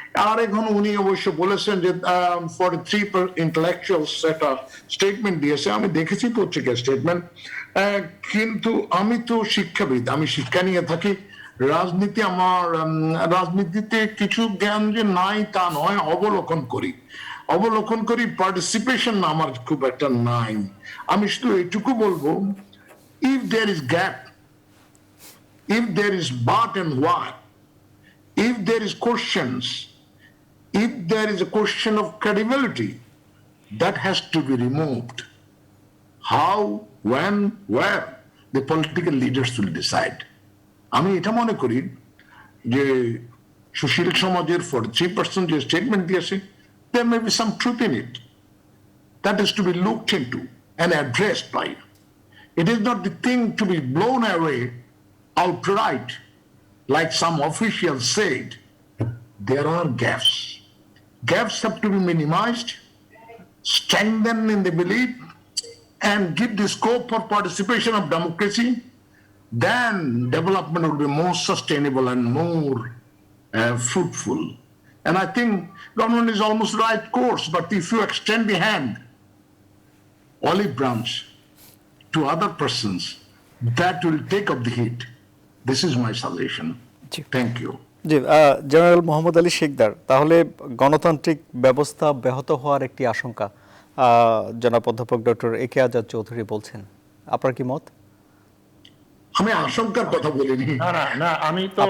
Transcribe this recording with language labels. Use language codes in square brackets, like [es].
[bn] আর এখন উনি অবশ্য বলেছেন যে 43 ইন্টেলেকচুয়ালস একটা স্টেটমেন্ট দিয়েছে, আমি দেখেছি পত্রিকার স্টেটমেন্ট। কিন্তু আমি তো শিক্ষাবিদ, আমি শিক্ষা নিয়ে থাকি। রাজনীতি আমার রাজনীতিতে কিছু জ্ঞান যে নাই তা নয়, অবলোকন করি, পার্টিসিপেশন আমার খুব একটা নাই। আমি শুধু এইটুকু বলবো, [en] If there is gap, if there is but and what, if there is questions, if there is a question of credibility, that has to be removed. How, when, where, the political leaders will decide. [bn] আমি এটা মনে করি যে সুশীল সমাজের 43% যে statement দিয়েছে, [en] there may be some truth in it. That is to be looked into and addressed by. It is not the thing to be blown away outright. Like some officials said, there are gaps. Gaps have to be minimized, strengthened in the belief, and give the scope for participation of democracy. Then development will be more sustainable and more fruitful. And I think government is almost right course, but if you extend the hand, olive branch, to other persons, that will take up the heat. This is my suggestion. Thank you. [bn] G, general Mohammad Ali Sikdar, তাহলে গণতান্ত্রিক ব্যবস্থা ব্যাহত হওয়ার একটি আশঙ্কা জনাব অধ্যাপক doctor একে আজাদ চৌধুরী বলছেন, আপনার কি মত? আমি আশঙ্কার কথা বলিনি। না, আমি তো